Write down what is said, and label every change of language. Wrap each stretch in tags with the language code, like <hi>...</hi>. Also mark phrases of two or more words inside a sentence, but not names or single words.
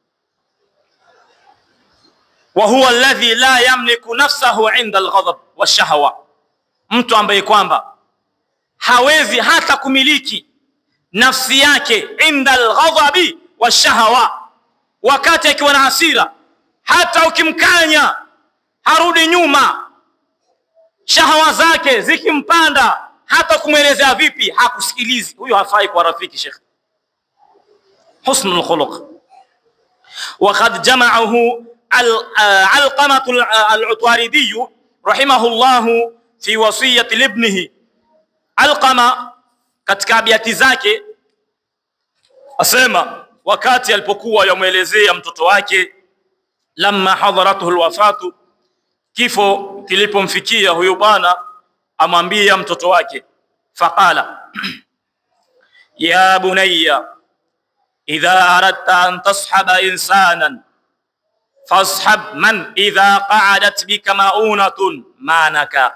<ar>وهو الذي لا يملك نفسه عند الغضب والشهوة,</ar> <sw>mtu ambaye kwamba hawezi hata kumiliki nafsi yake</sw> <ar>عند الغضب والشهوة,</ar> <sw>wakati akiwa na hasira, hata ukimkanya harudi nyuma, shahawa zake zikimpanda, hata kumwelezea vipi hakusikilizi. Huyo hafai kwa rafiki Sheikh.</sw> <ar>حسن الخلق. وقد جمعه علقمة العطاردي رحمه الله في وصية لابنه.</ar> <sw>Alqama katika abiyati zake asema wakati alipokuwa yamuelezea mtoto wake,</sw> <ar>لما حضرته الوفاة,</ar> <sw>kifo kilipomfikia huyo bwana, amwambia mtoto wake,</sw> <ar>فقال يا بني إذا أردت أن تصاحب إنسانا فاصحب من إذا قعدت بك معونة مانك.</ar>